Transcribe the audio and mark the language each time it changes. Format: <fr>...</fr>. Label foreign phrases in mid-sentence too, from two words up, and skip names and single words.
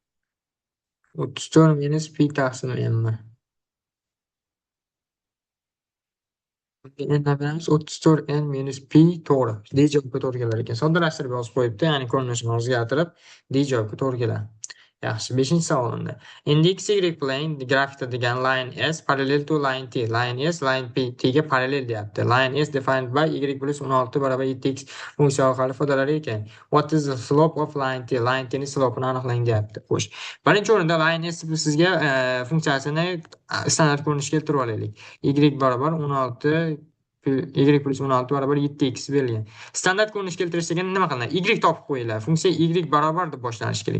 <uz>34 minus p taqsim n mi? Endi bilamiz 34 n minus p to'g'ri. D javobga to'g'ri kelar ekan. Soddalashtirib yozib qo'yibdi, ya'ni ko'rinishini o'zgartirib D javobga to'g'ri keladi. Yaxshi, 5-savolimda.</uz> <en>In the XY plane, the</en> <uz>grafikda degan</uz> <en>line S parallel to line T.</en> <uz>Line S line T ga parallel deyapti.</uz> <en>Line S defined by y plus</en> <uz>16 barobar 7x funksiya orqali ifodalar ekan.</uz> <en>What is the slope of line T?</en> <uz>Line T ni slopini aniqlang deyapti. Xo'sh. Birinchi o'rinda line S sizga funksiyasini standart ko'rinishga keltirib olaylik. Y barobar 16 y plus 16 barobar 7x berilgan. Standart ko'rinish keltirish degan nima qilinadi? Y topib qo'yiladi. Funksiya y barobar deb boshlanishi kerak.</uz>